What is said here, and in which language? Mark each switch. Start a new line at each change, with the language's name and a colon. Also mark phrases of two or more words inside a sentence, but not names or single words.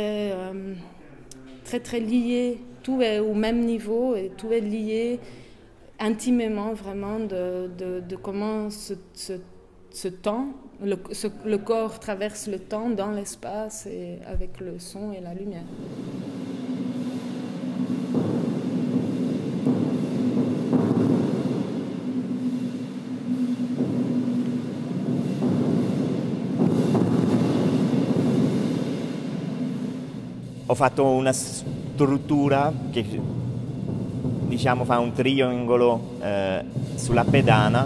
French: lié, tout est au même niveau et tout est lié intimement vraiment de comment ce temps, le corps traverse le temps dans l'espace et avec le son et la lumière.
Italian: Ho fatto una struttura che diciamo fa un triangolo sulla pedana,